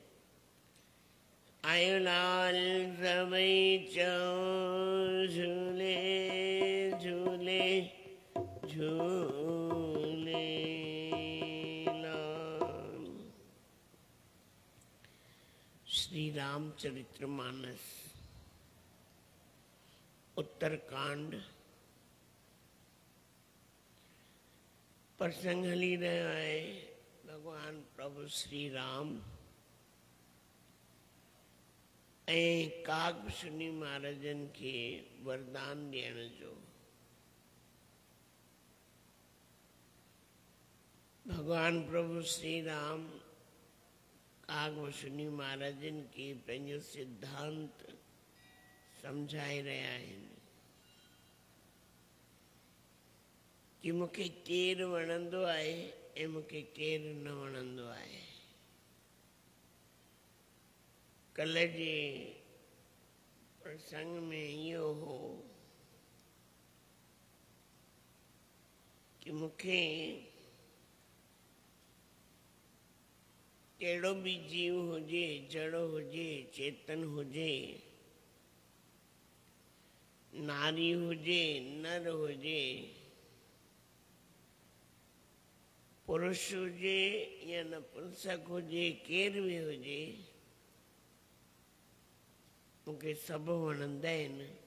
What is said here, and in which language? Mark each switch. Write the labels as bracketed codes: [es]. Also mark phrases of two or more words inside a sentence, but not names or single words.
[sd] आयुलाल सबई झूले झूले झूले लाल। श्री रामचरितमानस उत्तरकांड प्रसंग हली रहा है। भगवान प्रभु श्री राम कागभूषणी महाराजन के वरदान ॾियण जो। भगवान प्रभु श्री राम कागभूषणी महाराजन के पंहिंजो सिद्धांत [hi] समझाए रहा है [sd] कि मूंखे केरु वणंदो आहे ऐं मूंखे केरु न वणंदो आहे। कल जे प्रसंग में इहो हो कि मूंखे कहिड़ो भी जीव हुजे, जड़ हुजे, चेतन हुजे, नारी हुजे, नर हुजे, पुरुष हुजे या नपुंसक हुजे, केर भी हुजे, मूंखे सभु वणंदा आहिनि।